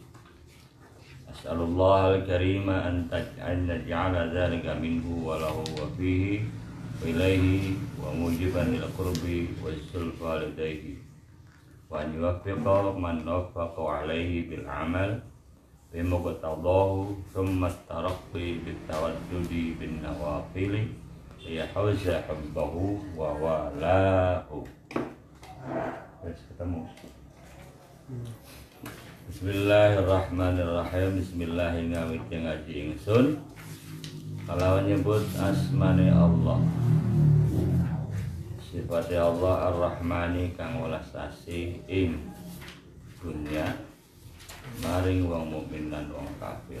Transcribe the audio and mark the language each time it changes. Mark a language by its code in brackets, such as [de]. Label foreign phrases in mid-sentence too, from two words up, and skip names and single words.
[ar] أسأل الله الكريم أن نجعل ذلك منه وله وفيه وإليه وموجبا للقرب والزلفى لديه وأن يوفق من وفق عليه بالعمل بمقتضاه ثم الترقي بالتودد بالنوافل يحوز حبه وولاه. [jv] Ketemu. [ar] Bismillahirrahmanirrahim. [jv] Bismillahirrahmanirrahim. Ngaji ingsun kalawan nyebut asmane Allah, sifatnya Allah ar-Rahmani kang welas asih ing dunya maring wong mukmin lan wong kafir.